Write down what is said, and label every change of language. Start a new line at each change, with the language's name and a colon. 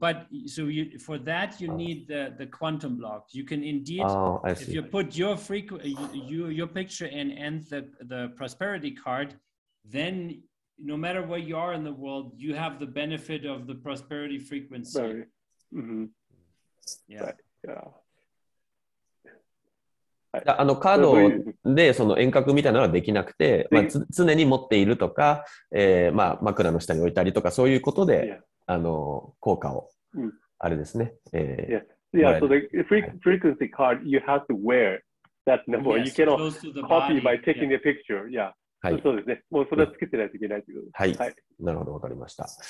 English: But so for that you need the quantum block. You can indeed, if you put your picture in and the prosperity card, then no matter where you are in the world, you have the benefit of the prosperity frequency. Yeah. Right. Yeah.
Japanese: カードでその遠隔みたいなのはできなくて、常に持っているとか、枕の下に置いたりとか、そういうことで、効果を、あれですね。
English: Yeah, so the frequency card you have to wear that number. You cannot copy by taking a picture. Yeah.
Japanese: はい。そうですね。もうそれはつけてないといけないということです。はい。なるほど、わかりました。